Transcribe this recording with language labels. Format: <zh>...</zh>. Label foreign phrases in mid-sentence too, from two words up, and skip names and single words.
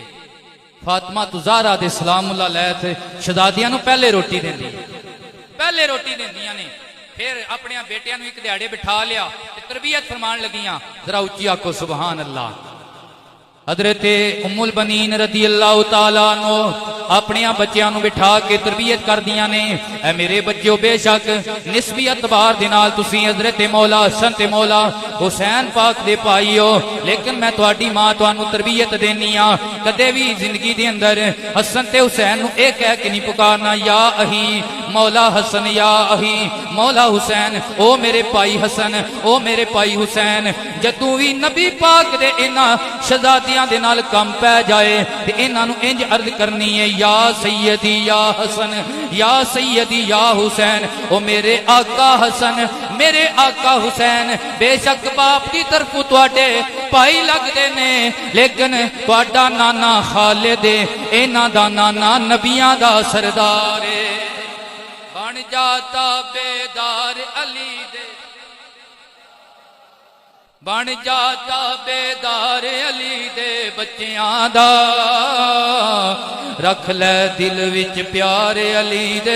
<pa>فاطمہ تُ زہرا دے</pa> <ar>سلام الله عليها</ar> <pa>شہزادیاں نوں پہلے روٹی دیندی اے، پہلے روٹی دیندیاں نیں، فیر اپنے بیٹیاں نوں اک دیہاڑے بٹھا لیا تے تربیت فرمان لگیاں. ذرا اُچی آکھو</pa> <ar>سبحان الله.</ar> <pa>हजरत उम्मुल बनीन</pa> <ar>رضي الله تعالى عنها</ar> <pa>اپنے بچیاں نوں بٹھا کے تربیت کر دیاں نیں. اے میرے بچو، بے شک نسبی اعتبار دے نال تسیں حضرت مولا حسن تے مولا حسین پاک دے بھائی ہو، لیکن میں تہاڈی ماں تہانوں تربیت دینی آں. کدے وی زندگی دے اندر حسن تے حسین نوں اے کہہ کے نئیں پکارنا</pa> <ar>يا أخي مولا حسن، يا أخي مولا حسين,</ar> <pa>او میرے بھائی حسن، او میرے بھائی حسین. جدوں وی نبی پاک دے انہاں شہزادیاں دے نال کم پے جائے تے انہاں نوں انج عرض کرنی اے</pa> <ar>يا سيدي يا حسن، يا سيدي يا حسين,</ar> <pa>او میرے آقا حسن، میرے آقا حسین. بے شک باپ کی طرف تہاڈے بھائی لگدے نیں، لیکن تہاڈا نانا خالد انہاں دا نانا نبیاں دا سردار اے. بن جاتا بیدار علی دے، بن جاتا بیدار علی دے بچیاں دا، رکھ لے دل وچ پیار علی دے.</pa>